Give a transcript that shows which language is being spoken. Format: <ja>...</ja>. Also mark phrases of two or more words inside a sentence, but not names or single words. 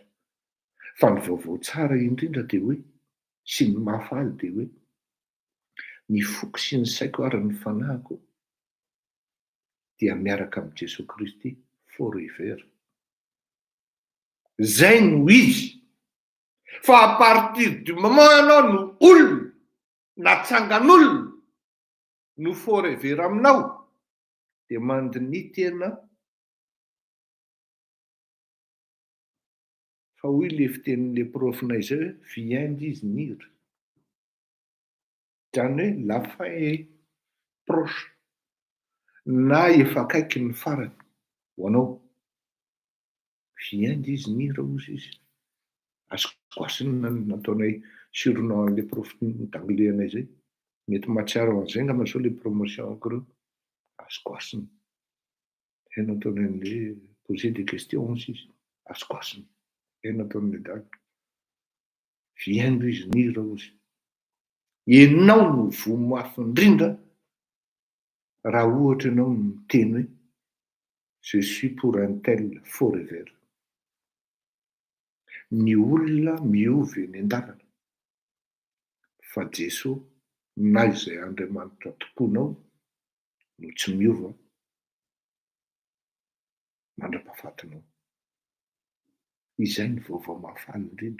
<mg>Fa ny vaovao tsara indrindra dia hoe, sy ny mahafaly dia hoe, ny foko sy ny saiko ary ny fanahiko dia miaraka amin'i Jesosy Kristy forever. Zay no izy. Fa</mg> <fr>à partir du moment</fr> <mg>ianao no olona natsangan'olona no forever aminao dia mandiny tena fa hoy le fitenin'le profinay zay hoe</mg> <fr>vient d'ici.</fr> <mg>Zany hoe</mg> <fr>la fin est proche,</fr> <mg>na efa akaiky ny farany ho anao.</mg> <fr>Vient d'ici</fr> <mg>ozy izy. Asokoasina nataonay surnom an'</mg> <fr>le prof d'anglais</fr> <mg>anay zay. Mety mahatsiaro an'izay ngamba sao</mg> <fr>le promotion</fr> <mg>ankoreo. Asokoasina. Zay nataonay an'</mg> <fr>le poser des questions</fr> <mg>izy. Asokoasina. Zay nataonay dala.</mg> <fr>Vient d'ici ozy.</fr> <mg>Ianao no vomafy indrindra raha ohatra ianao miteny hoe</mg> <fr>je suis pour un tel</fr> <mg>forever. Ny olona miovy eny an-dalana, fa Jesosy na izay Andriamanitra tomponao no tsy miova mandra-pahafatinao. Izay ny vaovao mahafaly indrindra.</mg>